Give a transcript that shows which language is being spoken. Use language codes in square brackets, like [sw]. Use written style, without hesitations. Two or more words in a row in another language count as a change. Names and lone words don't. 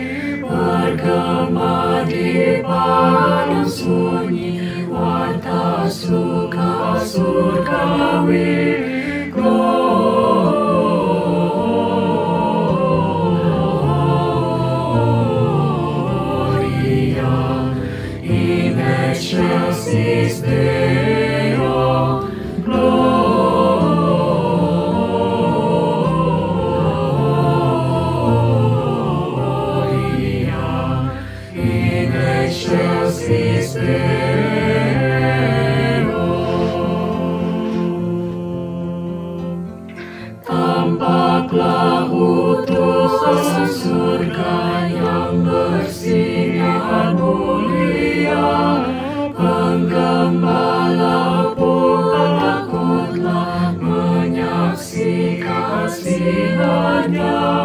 [id] Bergema di padang sunyi, warta suka surgawi. [la] Gloria in excelsis Deo. Excelsis Deo. [id] Tampaklah utusan surga yang bersinar mulia. Penggembala pun takutlah menyaksikan sinarnya.